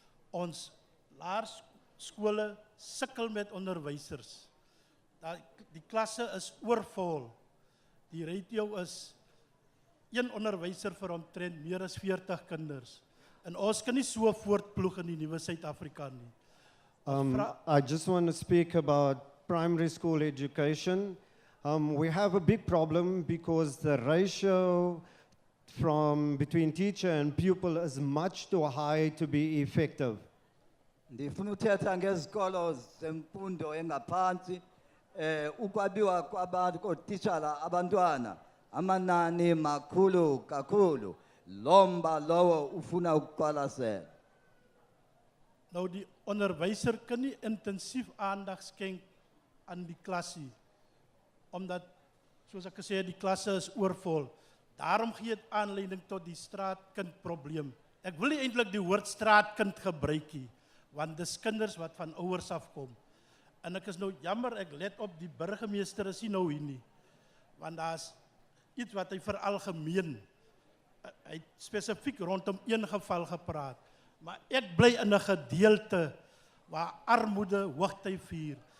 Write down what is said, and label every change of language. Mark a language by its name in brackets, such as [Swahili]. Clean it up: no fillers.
[Afrikaans] Ons laerskole sukkel met onderwysers. Die klasse is oorvol. Die ratio is een onderwyser vir omtrent meer as 40 kinders. En ons kan nie so voortploeg in die nuwe Suid-Afrika nie. [English] I just want to speak about primary school education. We have a big problem because the ratio between teacher and pupil is much too high to be effective. [Xhosa] Ndifuna uthetha ngezikolo zemfundo engaphansi ukwabiwa kwabantu kootitshala abantwana amanani makhulu kakhulu lomba lowo ufuna ukuqwalasela. [Afrikaans] Nou die onderwyser kan nie intensief aandag skenk aan die klasie omdat soos ek gesê het die klasse is oorvol. Daarom gee dit aanleiding tot die straatkindprobleem. Ek wil nie eintlik die woord straatkind gebruik nie, want dis kinders wat van ouers afkom. En ek is nou jammer, ek let op die burgemeester is nie nou hier nie. Want daar's iets wat hy veralgemeen. Hy het spesifiek rondom een geval gepraat. Maar ek bly in 'n gedeelte waar armoede hoogtyd vier.